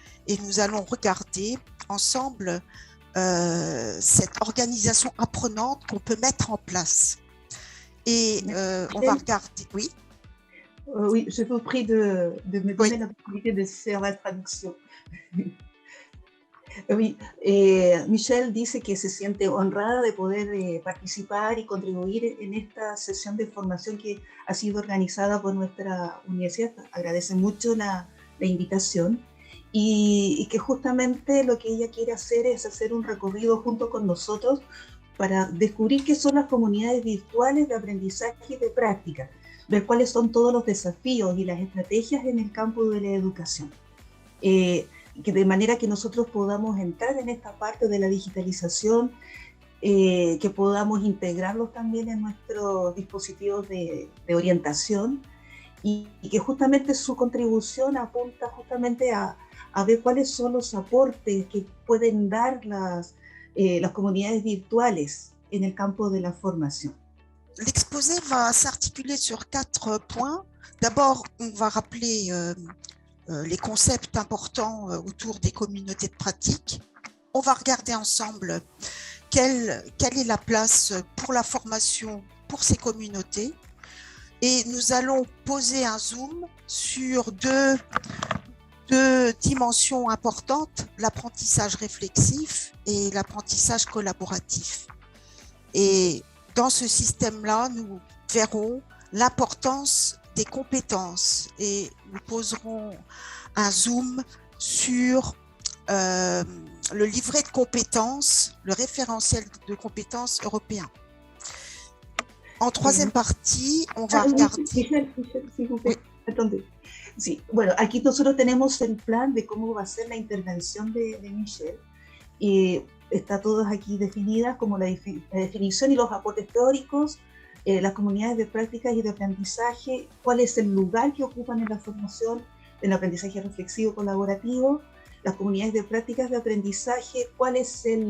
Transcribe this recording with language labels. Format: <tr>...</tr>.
<fr>Et nous allons regarder ensemble cette organisation apprenante qu'on peut mettre en place. Et on va regarder... Oui. Oui, je vous prie de me donner la possibilité de faire la traducción.</fr> <es>Oui, Michelle dice que se siente honrada de poder participar y contribuir en esta sesión de formación que ha sido organizada por nuestra universidad. Agradece mucho la invitación y que justamente lo que ella quiere hacer es hacer un recorrido junto con nosotros para descubrir qué son las comunidades virtuales de aprendizaje y de práctica, ver cuáles son todos los desafíos y las estrategias en el campo de la educación. Que de manera que nosotros podamos entrar en esta parte de la digitalización, que podamos integrarlos también en nuestros dispositivos de orientación y que justamente su contribución apunta justamente a ver cuáles son los aportes que pueden dar las comunidades virtuales en el campo de la formación.</es> <fr>L'exposé va s'articuler sur 4 points. D'abord, on va rappeler les concepts importants autour des communautés de pratique. On va regarder ensemble quelle est la place pour la formation pour ces communautés. Et nous allons poser un zoom sur deux dimensions importantes, l'apprentissage réflexif et l'apprentissage collaboratif. Et dans ce système-là, nous verrons l'importance des compétences et nous poserons un zoom sur le livret de compétences, le référentiel de compétences européen. En troisième partie, on va regarder... Michelle, s'il vous plaît. Attendez.</fr> <es>Sí, bueno, aquí nosotros tenemos el plan de cómo va a ser la intervención de Michelle y está todas aquí definidas como la definición y los aportes teóricos, las comunidades de prácticas y de aprendizaje, cuál es el lugar que ocupan en la formación, en el aprendizaje reflexivo colaborativo, las comunidades de prácticas de aprendizaje, cuál es</es>